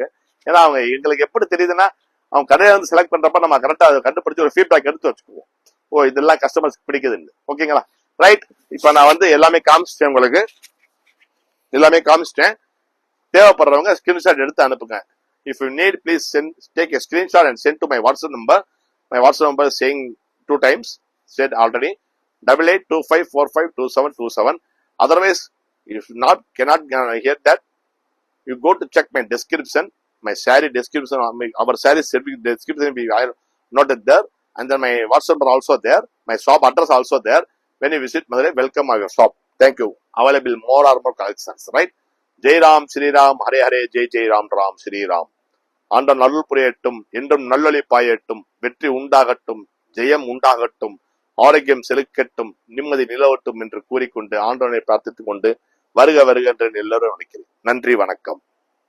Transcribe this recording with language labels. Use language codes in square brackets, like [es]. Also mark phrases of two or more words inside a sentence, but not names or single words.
[ta] ஏன்னா அவங்க எங்களுக்கு எப்படி தெரியுதுன்னா, அவங்க கடையில வந்து செலக்ட் பண்றப்ப நம்ம கரெக்டா அதை கண்டுபிடிச்சு ஒரு ஃபீட்பேக் எடுத்து வச்சுக்குவோம். ஓ, இதெல்லாம் கஸ்டமர்ஸ் பிடிக்குதுன்னு. ஓகேங்களா? ரைட். இப்ப நான் வந்து எல்லாமே காமிச்சிட்டேன், உங்களுக்கு எல்லாமே காமிச்சிட்டேன். தேவைப்படுறவங்க ஸ்கிரீன்ஷாட் எடுத்து அனுப்புங்க. [en] If you need please take a screenshot and send to my WhatsApp number. My WhatsApp number is saying 2 times, said already, 8825452727. Otherwise, if not cannot hear that, you go to check my description, my saree description, our saree description will be noted there, and then my WhatsApp number also there, my shop address also there. When you visit Madurai, welcome our shop. Thank you. Available more or more collections, right? [hi] Jai Ram, Shri Ram, Hare Hare, Jai Ram, Ram Shri Ram. [ta] ஆண்டவன் அருள் புரியட்டும், என்றும் நல்லொளி பாயட்டும், வெற்றி உண்டாகட்டும், ஜெயம் உண்டாகட்டும், ஆரோக்கியம் செலுக்கட்டும், நிம்மதி நிலவட்டும் என்று கூறிக்கொண்டு ஆண்டவனை பிரார்த்தித்துக் கொண்டு வருக வருக என்று எல்லோரும் நினைக்கிறேன். நன்றி, வணக்கம்.